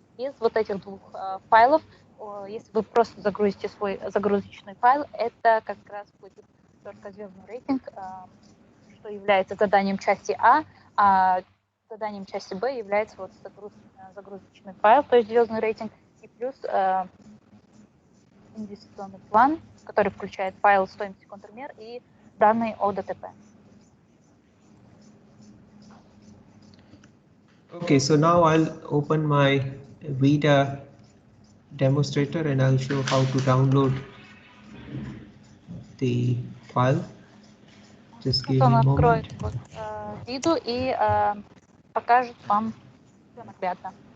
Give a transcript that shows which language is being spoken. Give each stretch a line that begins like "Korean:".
Russian: Из вот этих двух файлов, если вы просто загрузите свой загрузочный файл, это как раз будет только звездный рейтинг, что является заданием части А заданием части Б является вот загрузочный файл, то есть звездный рейтинг, и плюс инвестиционный план, который включает файл стоимости контрмер и данные о ДТП.
English: Okay, so now I'll open my ViDA demonstrator and I'll show how to download the file. Just give me a moment.
Russian: Он откроет вот, виду и покажет вам все наглядно.